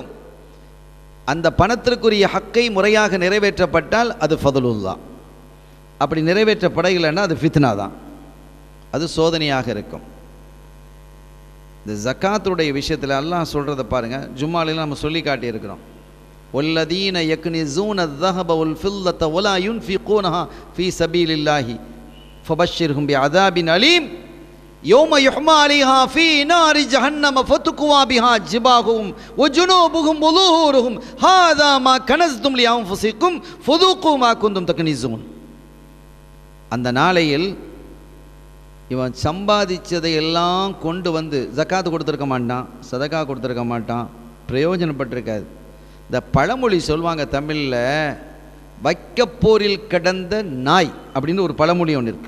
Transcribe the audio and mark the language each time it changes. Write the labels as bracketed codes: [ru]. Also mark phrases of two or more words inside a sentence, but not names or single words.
[ta] அந்த பணத்திற்குரிய ஹக்கை முறையாக நிறைவேற்றப்பட்டால் அது ஃபதுலுல்லாஹ். அப்படி நிறைவேற்றப்படலைன்னா அது ஃபித்னா தான், அது சோதனையாக இருக்கும். இந்த ஜக்காத்துடைய விஷயத்தில் அல்லாஹ் சொல்கிறத பாருங்கள். ஜும்மாலையில் நம்ம சொல்லி காட்டியிருக்கிறோம், [ar] والذين يكنزون الذهب والفضة ولا ينفقونها في سبيل الله فبشرهم بعذاب أليم يوم يحمى عليها في نار جهنم فتكوى بها جباههم وجنوبهم وظهورهم هذا ما كنزتم لأنفسكم فذوقوا ما كنتم تكنزون. [ta] அந்த நாளையில் இவன் சம்பாதிச்சதை எல்லாம் கொண்டு வந்து ஜக்காத்து கொடுத்துருக்க மாட்டான், சதக்கா கொடுத்துருக்க மாட்டான், பிரயோஜனப்பட்டிருக்காது. இந்த பழமொழி சொல்லுவாங்க தமிழில், வைக்கப்போரில் கிடந்த நாய் அப்படின்னு ஒரு பழமொழி ஒன்று இருக்கு.